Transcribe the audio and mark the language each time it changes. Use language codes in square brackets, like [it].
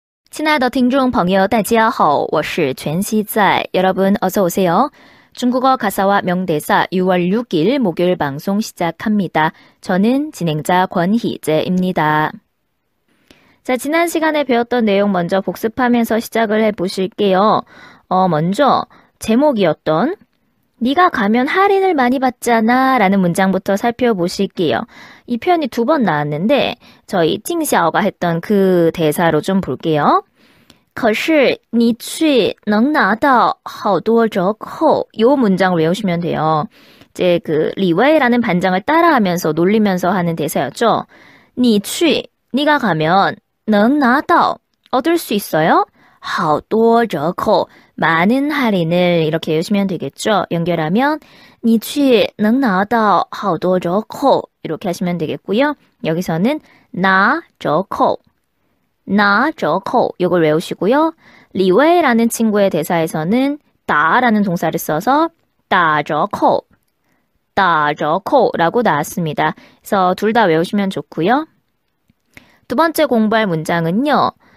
[zh] 亲爱的听众朋友大家好我是全希在 [ko] 여러분 어서 오세요. 중국어 가사와 명대사 6월 6일 목요일 방송 시작합니다. 저는 진행자 권희재입니다. 자, 지난 시간에 배웠던 내용 먼저 복습하면서 시작을 해보실게요. 먼저 제목이었던 네가 가면 할인을 많이 받잖아 라는 문장부터 살펴보실게요. 이 표현이 2번 나왔는데 저희 찡샤오가 했던 그 대사로 좀 볼게요. [zh] 可是你去能拿到好多折扣 [ko] 이 문장을 외우시면 돼요. 이제 그 리웨이라는 반장을 따라하면서 놀리면서 하는 대사였죠. [zh] 你去 [ko] 네가 가면 [zh] 能拿到 [ko] 얻을 수 있어요. [zh] 好多折扣 [ko] 많은 할인을 이렇게 외우시면 되겠죠. 연결하면 [zh] 你去能拿到好多折扣 [ko] 이렇게 하시면 되겠고요. 여기서는 拿折扣 나折扣 이걸 외우시고요. 리웨이라는 친구의 대사에서는 다라는 동사를 써서 打折扣 打折扣 라고 나왔습니다. 그래서 둘 다 외우시면 좋고요. 두 번째 공부할 문장은요.